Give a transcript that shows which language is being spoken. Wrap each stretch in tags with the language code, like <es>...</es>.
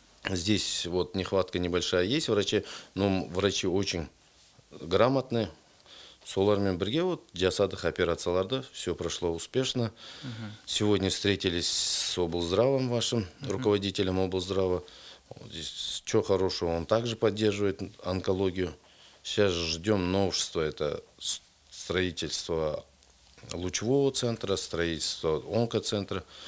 <ru>Здесь вот нехватка небольшая есть врачей, но врачи очень грамотные.</ru> <kk>Солармен бірге вот жасадық операцияларды,</kk> <ru>все прошло успешно. Сегодня встретились с облздравом вашим, руководителем облздрава. Здесь что хорошего, он также поддерживает онкологию. Сейчас ждем новшества, это строительство лучевого центра, строительство онкоцентра.</ru>